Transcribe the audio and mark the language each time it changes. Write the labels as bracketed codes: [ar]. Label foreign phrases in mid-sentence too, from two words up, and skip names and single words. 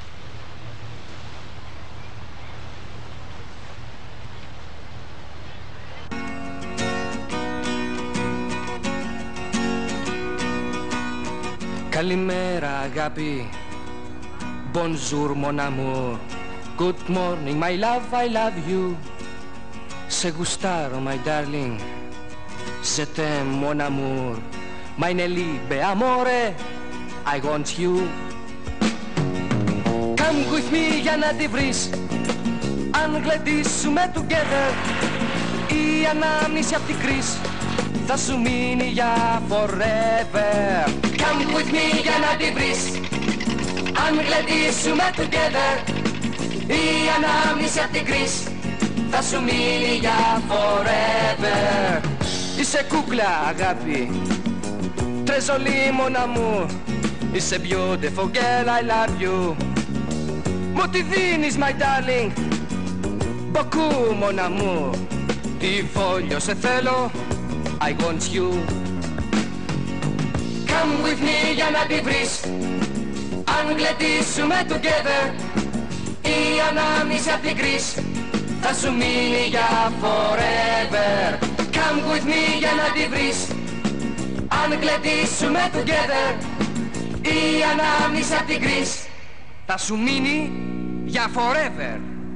[el] Καλημέρα αγάπη, [fr] bonjour mon amour, [en] good morning my love, I love you. [el] Σε γουστάρω [en] my darling, [fr] je t'aime mon amour, [de] meine Liebe [en] amore, I want you. Come with me [el] για να τη βρεις, αν γλεντήσουμε together, η ανάμνηση απ' την κρίση θα σου μείνει για forever. [en] Come with me [el] για να τη βρεις, αν γλεντήσουμε together, η ανάμνηση απ' την κρίση θα σου μείνει για forever. Είσαι κούκλα αγάπη, [fr] très jolie mon amour, [en] είσαι beautiful girl, I love you. [el] Μου τη δίνεις [en] my darling, [fr] beaucoup mon amour, [el] τι φόλιο σε θέλω, [en] I want you. Come with me [el] για να τη βρεις, αν γλεντήσουμε together, η ανάμνηση απ' την κρίση θα σου μείνει για forever. [en] Come with me [el] για να τη βρεις, αν γλεντήσουμε together, η ανάμνηση απ' την κρίση θα σου μείνει για forever.